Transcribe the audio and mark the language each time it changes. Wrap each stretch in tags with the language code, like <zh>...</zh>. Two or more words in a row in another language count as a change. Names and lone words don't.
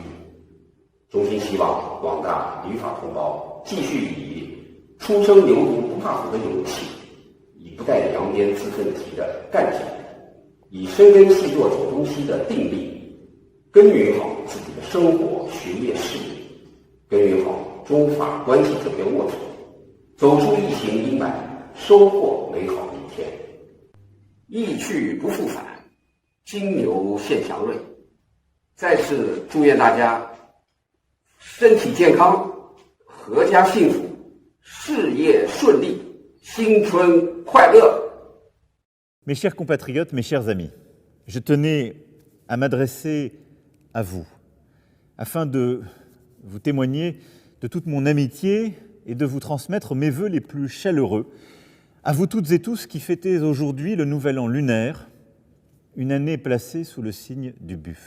<zh>衷心希望广大旅法同胞继续以初生牛犊不怕虎的勇气，以不带扬鞭自奋蹄的干劲，以深耕细作走东西的定力，耕耘好自己的生活、学业、事业，耕耘好中法关系这边沃土，走出疫情阴霾，收获美好的一天。疫去不复返，金牛献祥瑞。再次祝愿大家身体健康，阖家幸福，事业顺利，新春快乐。</zh> <fr>Mes chers compatriotes, mes chers amis, je tenais à m'adresser à vous afin de vous témoigner de toute mon amitié et de vous transmettre mes vœux les plus chaleureux à vous toutes et tous qui fêtez aujourd'hui le nouvel an lunaire, une année placée sous le signe du buffle.</fr>